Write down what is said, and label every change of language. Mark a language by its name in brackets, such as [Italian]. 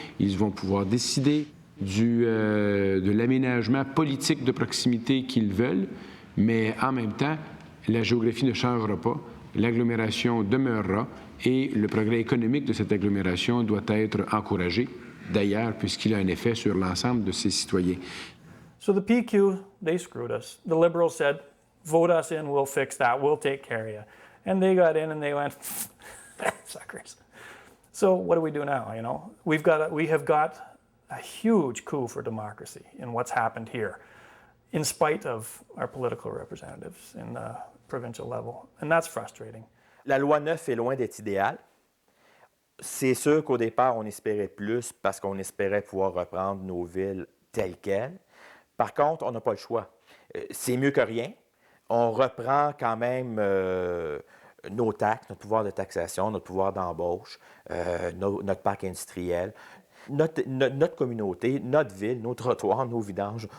[French] Ils vont pouvoir décider de l'aménagement politique de proximité qu'ils veulent, mais en même temps, la géographie ne changera pas, l'agglomération demeurera et le progrès économique de cette agglomération doit être encouragé, d'ailleurs, puisqu'il a un effet sur l'ensemble de ses citoyens. [English] So the PQ, they screwed us. The Liberals said, vote us in, we'll fix that, we'll take care of you. And they got in and they went, suckers. So what do we do now, you know? We have got a huge coup for democracy in what's happened here, in spite of our political representatives in the provincial level. And that's frustrating. [French] La loi 9 est loin d'être idéale. C'est sûr qu'au départ, on espérait plus parce qu'on espérait pouvoir reprendre nos villes telles quelles. Par contre, on n'a pas le choix. C'est mieux que rien. On reprend quand même nos taxes, notre pouvoir de taxation, notre pouvoir d'embauche, notre parc industriel, notre communauté, notre ville, nos trottoirs, nos vidanges.